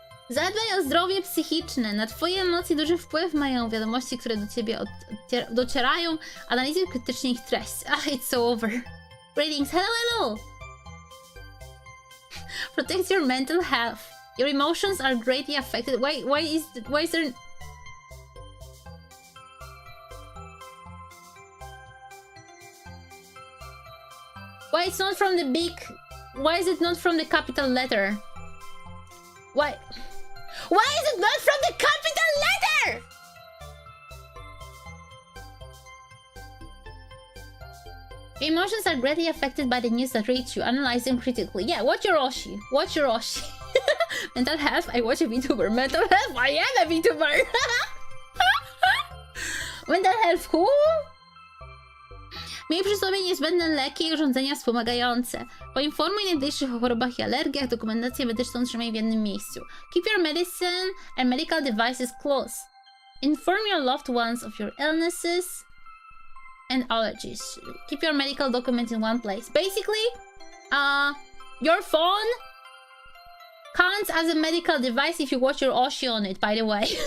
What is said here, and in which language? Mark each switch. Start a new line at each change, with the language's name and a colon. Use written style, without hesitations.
Polish: Zadbaj o zdrowie psychiczne. Na twoje emocje duży wpływ mają wiadomości, które do ciebie docierają. Analizuj krytycznie ich treść.
English: It's so over. Greetings. Hello, hello. Protect your mental health. Your emotions are greatly affected. Why is there... Why it's not from the big... Why is it not from the capital letter? Why is it not from the capital letter? Your emotions are greatly affected by the news that reach you. Analyze them critically. Yeah, watch your Oshi. Watch your Oshi. Mental health, I watch a VTuber. Mental health, I am a VTuber. Mental health, who?
Polish: Miej przy sobie niezbędne leki i urządzenia wspomagające. Poinformuj najbliższych o chorobach i alergiach. Dokumentację medyczną trzymaj w jednym miejscu.
English: Keep your medicine and medical devices close. Inform your loved ones of your illnesses and allergies. Keep your medical documents in one place. Basically, your phone counts as a medical device if you watch your Oshi on it, by the way.